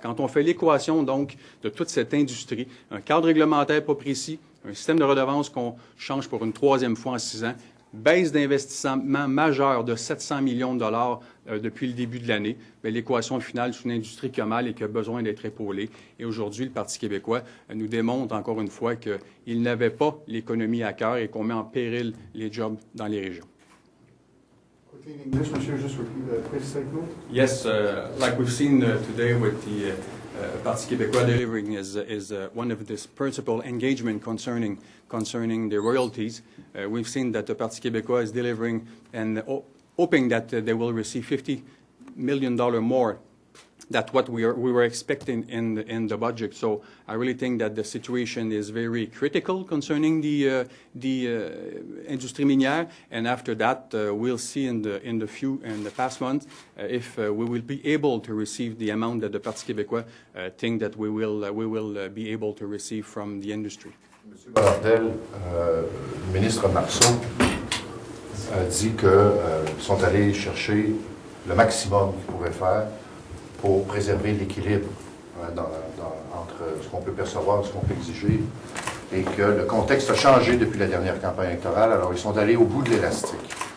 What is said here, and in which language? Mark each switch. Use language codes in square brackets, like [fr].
[fr] Quand on fait l'équation, donc, de toute cette industrie, un cadre réglementaire pas précis, un système de redevances qu'on change pour une troisième fois en 6 ans, baisse d'investissement majeure de 700 millions de dollars depuis le début de l'année, l'équation finale, c'est une industrie qui a mal et qui a besoin d'être épaulée. Et aujourd'hui, le Parti québécois nous démontre encore une fois qu'il n'avait pas l'économie à cœur et qu'on met en péril les jobs dans les régions. [en] In English, Monsieur, just repeat the quick statement. Yes, like we've seen today with the Parti québécois delivering is one of this principal engagement concerning the royalties. We've seen that the Parti québécois is delivering and hoping that they will receive $50 million more than what we were expecting in the budget. So I really think that the situation is very critical concerning the [fr] industrie minière. [en] And after that, we'll see in the past month if we will be able to receive the amount that the Parti québécois think that we will be able to receive from the industry. [fr] Monsieur Bonnardel, le ministre Marceau a dit qu'ils sont allés chercher le maximum qu'ils pouvaient faire pour préserver l'équilibre entre ce qu'on peut percevoir et ce qu'on peut exiger, et que le contexte a changé depuis la dernière campagne électorale, alors ils sont allés au bout de l'élastique.